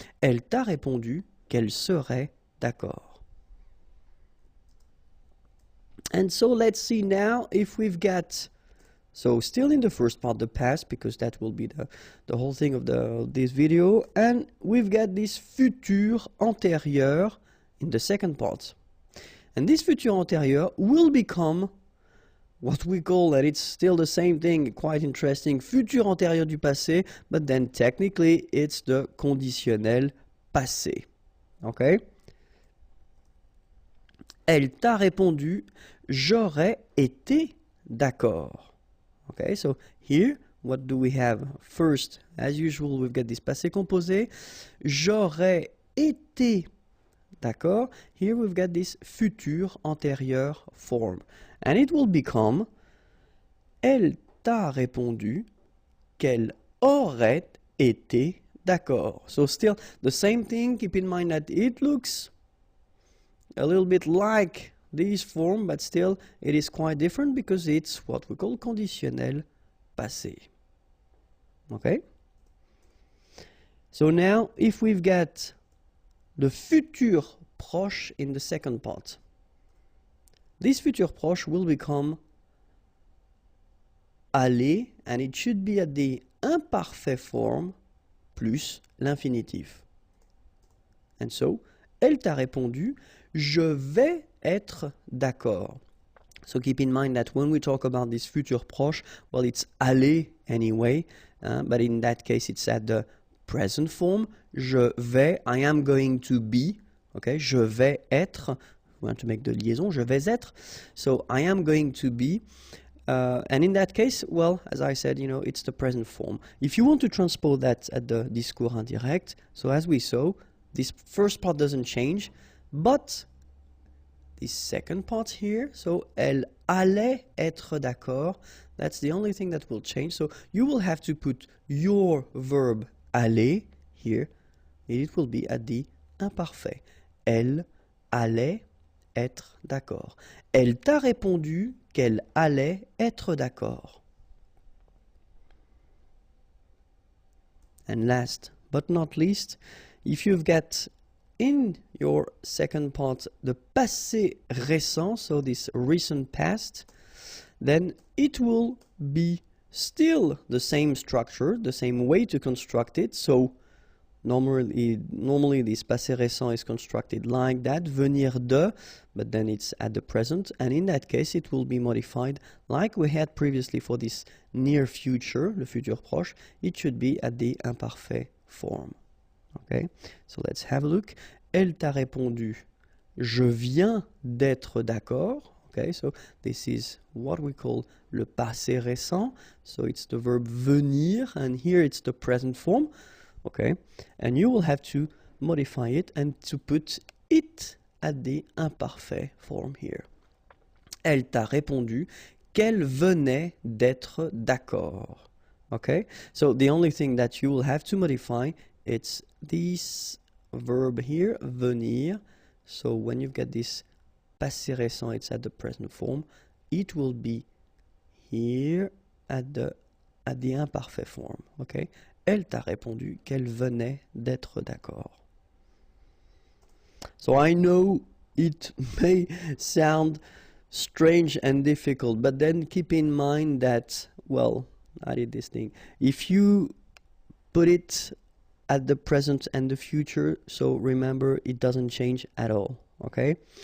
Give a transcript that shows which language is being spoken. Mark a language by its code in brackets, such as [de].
[fr] Elle t'a répondu qu'elle serait d'accord. [en] And so let's see now if we've got, so still in the first part, the past, because that will be the whole thing of this video. And we've got this futur antérieur in the second part. And this futur antérieur will become what we call, and it's still the same thing, quite interesting, futur antérieur du passé, but then technically it's the conditionnel passé. Okay? [fr] Elle t'a répondu, j'aurais été d'accord. [en] Okay, so here, what do we have? First, as usual, we've got this passé composé. [fr] J'aurais été d'accord. [en] Here we've got this futur antérieur form. And it will become, [fr] elle t'a répondu qu'elle aurait été d'accord. [en] So still the same thing. Keep in mind that it looks a little bit like this form, but still it is quite different because it's what we call conditionnel passé. Okay? So now if we've got the futur proche in the second part, this futur proche will become aller, and it should be at the imparfait form plus l'infinitif. And so, [fr] elle t'a répondu, je vais être d'accord. [en] So keep in mind that when we talk about this futur proche, well, it's aller anyway, but in that case, it's at the present form. Je vais, I am going to be, okay, [fr] je vais être, [en] we want to make the liaison, je vais être, so I am going to be, and in that case, well, as I said, you know, it's the present form. If you want to transpose that at the discours indirect, so as we saw, this first part doesn't change, but this second part here, so [fr] elle allait être d'accord, [en] that's the only thing that will change. So you will have to put your verb aller here, and it will be at the imparfait. [fr] Elle allait être d'accord. Elle t'a répondu qu'elle allait être d'accord. [en] And last but not least, if you've got in your second part the passé récent, so this recent past, then it will be still the same structure, the same way to construct it. So normally this passé récent is constructed like that, venir de, but then it's at the present, and in that case it will be modified like we had previously for this near future, le futur proche. It should be at the imparfait form. Okay, so let's have a look. [fr] Elle t'a répondu, je viens d'être d'accord. [en] Okay, so this is what we call le passé récent. So it's the verb venir, and here it's the present form. Okay, and you will have to modify it and to put it at the imparfait form here. [fr] Elle t'a répondu qu'elle venait d'être d'accord. [en] Okay, so the only thing that you will have to modify, it's this verb here, venir. So when you've got this passé récent, it's at the present form. It will be here at the imparfait form. Okay. [fr] Elle t'a répondu qu'elle venait d'être d'accord. [en] So I know it may sound strange and difficult, but then keep in mind that, well, I did this thing. If you put it at the present and the future, so remember it doesn't change at all, okay?